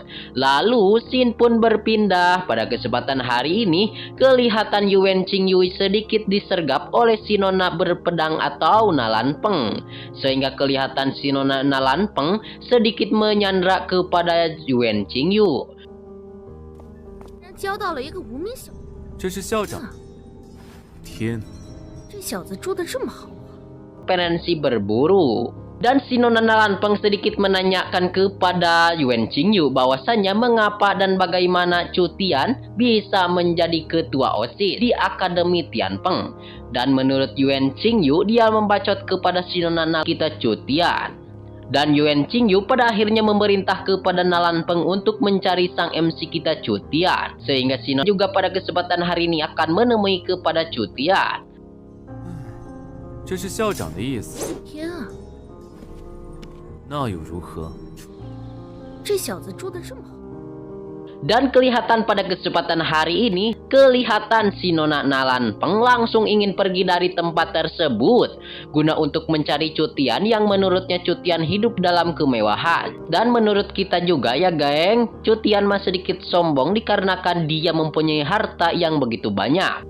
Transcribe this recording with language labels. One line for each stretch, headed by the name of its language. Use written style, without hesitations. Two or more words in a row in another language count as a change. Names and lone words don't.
Indonesian: Lalu scene pun berpindah. Pada kesempatan hari ini, kelihatan Yuan Qingyue sedikit disergap oleh si nona berpedang atau Nalanpeng. Sehingga kelihatan si nona Nalanpeng sedikit menyandra kepada Yuan Qingyue.
Chinese: 交到了一个无名小，这是校长。天，这小子捉得这么好。
Indonesian: Preferensi berburu. Dan si nona Nalanpeng sedikit menanyakan kepada Yuan Qingyue bahwasannya mengapa dan bagaimana Cutian bisa menjadi ketua OSIS di Akademi Tianpeng. Dan menurut Yuan Qingyue, dia membacot kepada si nona kita Cutian. Dan Yuan Qingyue pada akhirnya memerintah kepada Nalanpeng untuk mencari sang MC kita Cutian. Sehingga si nona juga pada kesempatan hari ini akan menemui kepada Cutian.
Chinese: 这是校长的意思。天啊，那又如何？这小子捉得这么好。
Indonesian: Dan kelihatan pada kesempatan hari ini, kelihatan si nona Nalanpeng langsung ingin pergi dari tempat tersebut guna untuk mencari Cutian yang menurutnya Cutian hidup dalam kemewahan. Dan menurut kita juga ya geng, Cutian masih sedikit sombong dikarenakan dia mempunyai harta yang begitu banyak.